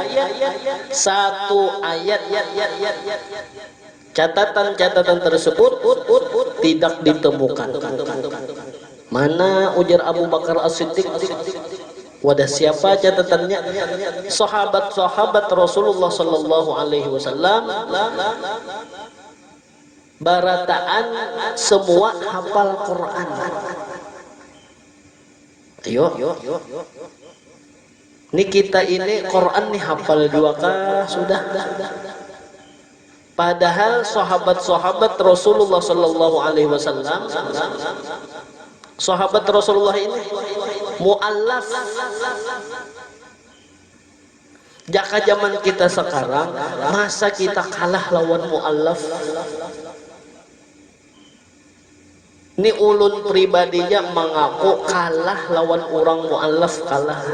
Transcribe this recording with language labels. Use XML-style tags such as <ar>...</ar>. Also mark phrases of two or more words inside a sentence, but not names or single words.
<id>Catatan-catatan tersebut tidak ditemukan.</id> <bjn>Mana, ujar Abu Bakar As-Siddiq? Wadah siapa catatannya?</bjn> <id>Sahabat-sahabat Rasulullah</id> <ar>صلى الله عليه وسلم</ar> <id>barataan semua hafal Quran. Ayo. Ini kita ini Quran nih hafal juga kah? Sudah. Padahal sahabat-sahabat Rasulullah</id> <ar>صلى الله عليه وسلم,</ar> <id>sahabat Rasulullah ini mu'allaf.</id> <bjn>Jaka zaman kita sekarang, masa kita kalah lawan mu'allaf? Ini ulun pribadinya mengaku kalah lawan orang mu'allaf, kalah.</bjn>